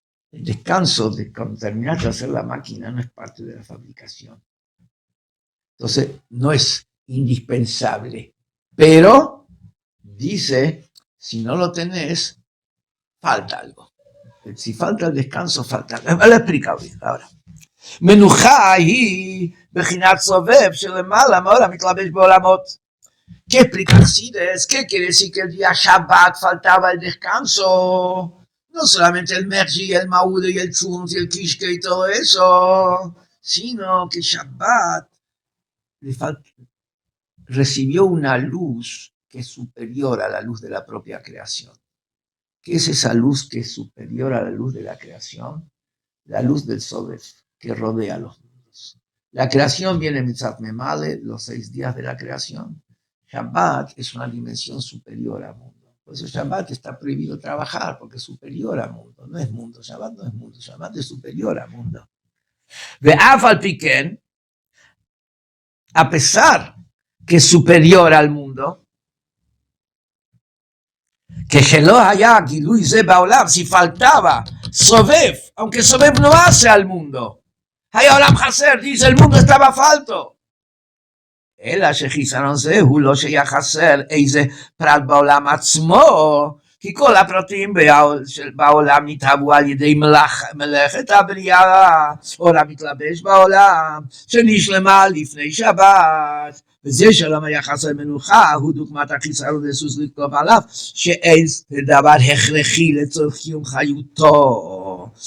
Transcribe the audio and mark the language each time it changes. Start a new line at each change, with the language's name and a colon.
Spanish: El descanso de cuando terminaste de hacer la máquina no es parte de la fabricación. Entonces, no es indispensable. Pero, dice, si no lo tenés, falta algo. Si falta el descanso, falta algo. Lo he explicado bien ahora.
Hebrew: מנוחה היא בחינת סובב שלמעלה מעולם מתלבש בעולמות.
Spanish: ¿Qué explica Sides? ¿Qué quiere decir que el día Shabbat faltaba el descanso? No solamente el Merji, el Maude y el Tzunz y el Kishke y todo eso, sino que Shabbat recibió una luz que es superior a la luz de la propia creación. ¿Qué es esa luz que es superior a la luz de la creación? La luz del Sobev, que rodea los mundos. La creación viene en Mitzat Memale, los 6 días de la creación. Shabbat es una dimensión superior al mundo. Por eso Shabbat está prohibido trabajar, porque es superior al mundo. No es mundo, Shabbat no es mundo, Shabbat es superior al mundo.
Hebrew: Ve'af al piquen,
Spanish: a pesar que es superior al mundo, que
Hebrew: Shelo haya Gilui Ze Baolam,
Spanish: si faltaba Sobev, aunque Sobev no hace al mundo,
Hebrew: Hayolam Haser,
Spanish: dice, el mundo estaba falto.
Hebrew: אלא שחיסרון זה הוא לא שהיה חסר איזה פרט בעולם עצמו, כי כל הפרטים בעולם נתהוו על ידי מלאכת הבריאה, אור המתלבש בעולם, שנשלמה לפני שבת, וזה שלום היה חסר מנוחה, הוא דוגמת החיסרון לסוס לתקוף עליו, שאין דבר הכרחי לצורך קיום חיותו.